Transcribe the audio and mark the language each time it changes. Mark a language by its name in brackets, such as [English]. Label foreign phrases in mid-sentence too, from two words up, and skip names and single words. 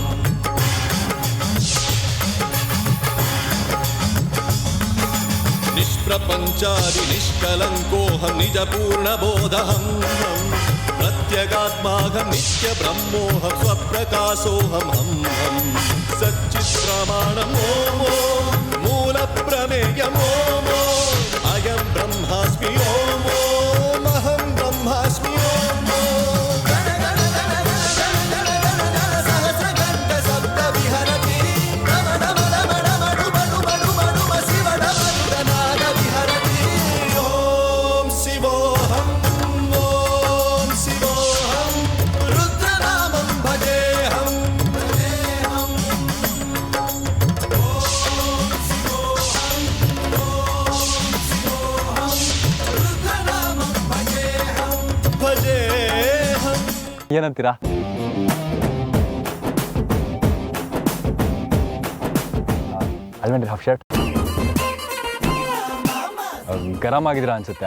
[Sanskrit] ನಿಷ್ಪ್ರಪಂಚಾದಿ ನಿಷ್ಕಲಂಕೋಹಂ ನಿಜ ಪೂರ್ಣ ಬೋಧಹಂ. ಪ್ರತ್ಯಗಾತ್ಮಾಹಂ ನಿತ್ಯ ಬ್ರಹ್ಮೋಹಂ ಸ್ವಪ್ರಕಾಶೋಹಂ ಹಂ ಹಂ. ಸಚ್ಚಿತ್ ಪ್ರಮಾಣಂ ಓಂ ಓಂ ಮೂಲ ಪ್ರಮೇಯಂ ಓಂ ಓಂ ಅಯಂ ಬ್ರಹ್ಮಾಸ್ಮಿ ಓಂ ಓಂ ಅಹಂ ಬ್ರಹ್ಮಾಸ್ಮಿ ಓಂ ಓಂ. ಸಹಸ್ರಗಂಧ ಶಬ್ದ ವಿಹರತಿ ರಮಣ ಮಣ ಮಣ ಮಡು ಮಡು ಮಡು ಮಡು ಶಿವಡ ಮರುದನಾದ ವಿಹರತಿ. ಓಂ ಶಿವೋಹಂ ಓಂ ಶಿವೋಹಂ ರುದ್ರನಾಮಂ ಭಜೇಹಂ ಭಜೇಹಂ. ಓಂ ಶಿವೋಹಂ ಓಂ ಶಿವೋಹಂ ರುದ್ರನಾಮಂ ಭಜೇಹಂ ಭಜೇಹಂ. [Kannada] ಏನಂತೀರಾ? ಅಲ್ವೇನ್ರಿ [English] half shirt [Kannada] ಗರಂ ಆಗಿದ್ದೀರಾ ಅನ್ಸುತ್ತೆ.